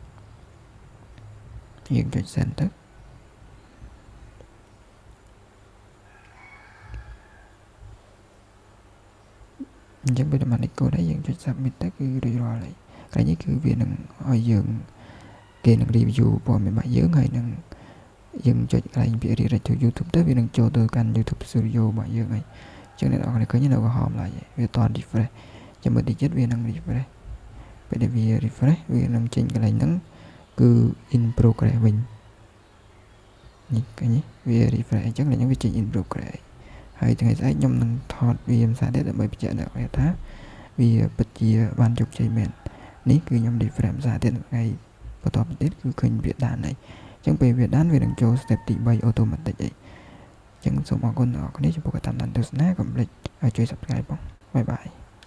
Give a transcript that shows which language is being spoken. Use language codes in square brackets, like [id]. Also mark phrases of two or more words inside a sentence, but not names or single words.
[km] យើងចុច send ទៅអញ្ចឹងពេលបានលេខកូដហើយយើងចុច submit ទៅគឺរួចរាល់ហើយក្រោយនេះគឺវានឹងឲ្យយើងគេនឹង review ព័ត៌មានរបស់យើងហើយនឹងយើងចុ ចកន្លែងពាក្យ [en] redirect to YouTube [km] ទៅវានឹងចូលទៅកាន់ YouTube Studio របស់យើងហើយអញ្ចឹងអ្នកនរគ្នាឃើញនៅក្រហមឡើយវាអត់ refresh ចាំមើ លតិចទៀតវានឹង refresh ពេលដែលវា refresh វានឹងចេញកន្លែងហ្នឹងគឺ [en] in progress [km] វិញនេះឃើញវា refresh អញ្ចឹងឡើងវាចេញ [en] in progress [km] ហើយថ្ងៃស្អែកខ្ញុំនឹងថតវាភាសាទៀតដើម្បីបញ្ជាក់ដល់អ្នកថាវាពិតជាបានជោគជ័យមែននេះគឺខ្ញុំ refresh ភាសាទៀតថ្ងៃបន្តទៀតគឺឃើញវាដានហើយអញ្ចឹងពេលវាដានវានឹងចូល step ទី3 automatic ហើយអញ្ចឹងសូមអរគុណដល់អ្នកនរគ្នាចំពោះការតាមដានទស្សនាកុំភ្លេចឲ្យជួយ subscribe ផងបាយបាយ